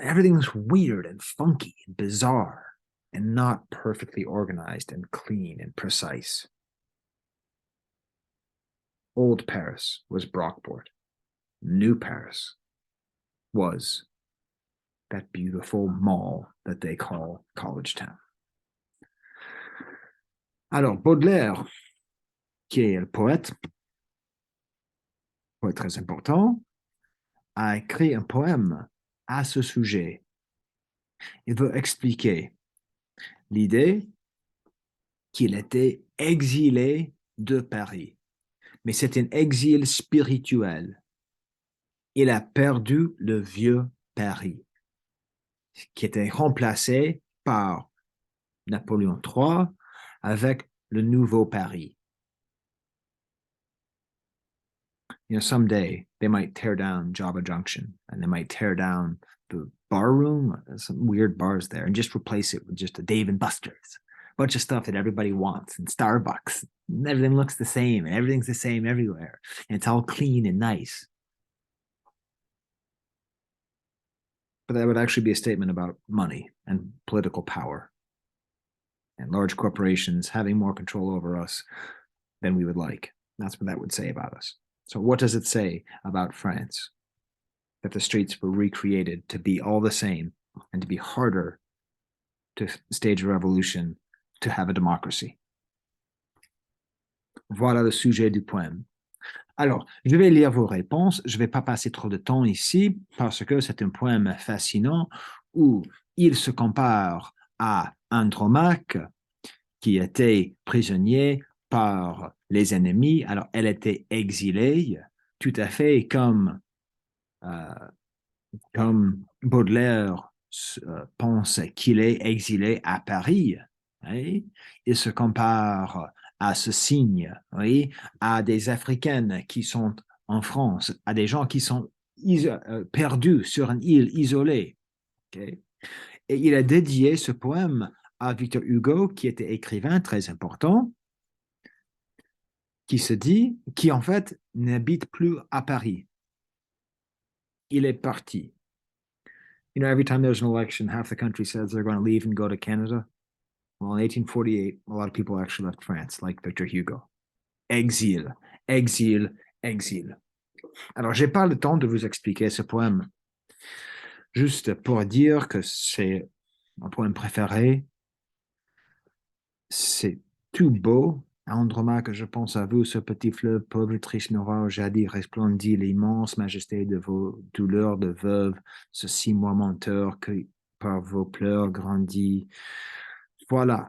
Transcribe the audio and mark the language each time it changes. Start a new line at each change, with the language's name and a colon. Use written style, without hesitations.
English: Everything's weird and funky and bizarre and not perfectly organized and clean and precise. Old Paris was Brockport. New Paris was that beautiful mall that they call College Town.
French: Alors, Baudelaire, qui est le poète très important, a écrit un poème à ce sujet. Il veut expliquer l'idée qu'il était exilé de Paris, mais c'est un exil spirituel. Il a perdu le vieux Paris, qui était remplacé par Napoléon III avec le nouveau Paris.
English: You know, someday they might tear down Java Junction and they might tear down the bar room, some weird bars there, and just replace it with just a Dave and Buster's, a bunch of stuff that everybody wants, and Starbucks. And everything looks the same, and everything's the same everywhere, and it's all clean and nice. But that would actually be a statement about money and political power and large corporations having more control over us than we would like. That's what that would say about us. So what does it say about France? That the streets were recreated to be all the same and to be harder to stage a revolution, to have a democracy.
French: Voilà le sujet du poème. Alors, je vais lire vos réponses. Je ne vais pas passer trop de temps ici parce que c'est un poème fascinant où il se compare à Andromaque qui était prisonnier par les ennemis. Alors, elle était exilée, tout à fait euh, comme Baudelaire pense qu'il est exilé à Paris. Oui? Il se compare à ce signe, oui? À des Africaines qui sont en France, à des gens qui sont perdus sur une île isolée. Okay? Et il a dédié ce poème à Victor Hugo, qui était écrivain très important, qui en fait n'habite plus à Paris. Il est parti.
English: You know, every time there's an election, half the country says they're going to leave and go to Canada. Well, in 1848, a lot of people actually left France, like Victor Hugo.
French: Exil, exil, exil. Alors, j'ai pas le temps de vous expliquer ce poème, juste pour dire que c'est mon poème préféré. C'est tout beau. Andromaque, je pense à vous, ce petit fleuve pauvre, triste noir, jadis resplendit l'immense majesté de vos douleurs de veuve, ce 6 mois menteur que par vos pleurs grandit. Voilà.